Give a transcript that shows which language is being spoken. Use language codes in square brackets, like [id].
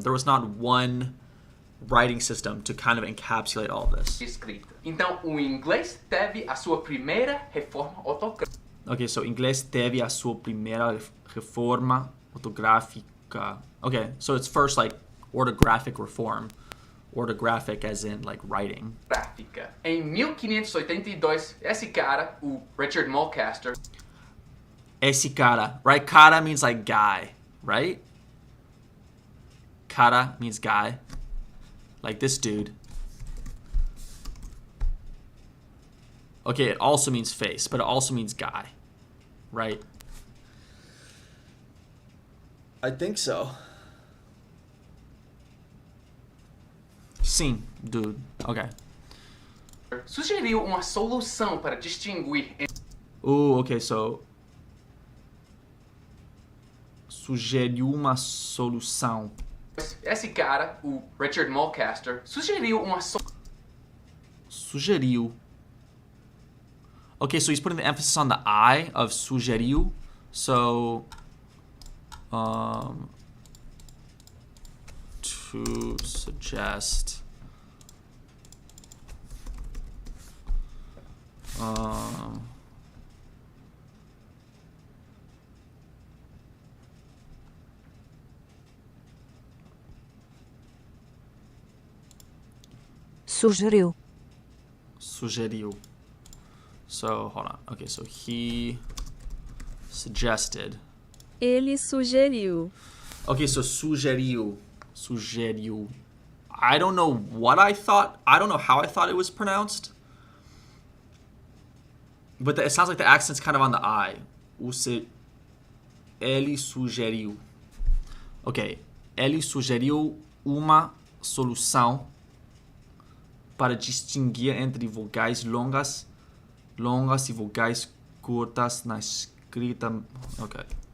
[en] There was not one writing system to kind of encapsulate all of this. [pt] escrita. Então, o inglês teve a sua primeira reforma ortográfica. Okay, so inglês teve a sua primeira reforma ortográfica. [en] Okay, so it's first like orthographic reform. Orthographic as in like writing. [pt] Em 1582, esse cara, o Richard Mulcaster, Esse cara, right? [en] Cara means like guy, right? Cara means guy. Like this dude. Okay, it also means face, but it also means guy, right? I think so. Sim, dude. Okay. [pt] sugeriu uma solução para distinguir entre Okay, so sugeriu uma solução. Esse cara, o Richard Mulcaster, sugeriu uma Sugeriu. [en] Okay, so he's putting the emphasis on the I of sugeriu. So, to suggest. [pt] Sugeriu. [en] Sugeriu. So, hold on. Okay, so he suggested. [pt] Ele sugeriu. [en] Okay, so sugeriu. Sugeriu. I don't know what I thought. I don't know how I thought it was pronounced. But it sounds like the accent's kind of on the I. [pt] Ele sugeriu. Ok. Ele sugeriu uma solução para distinguir entre vogais longas e vogais curtas na escrita. Ok.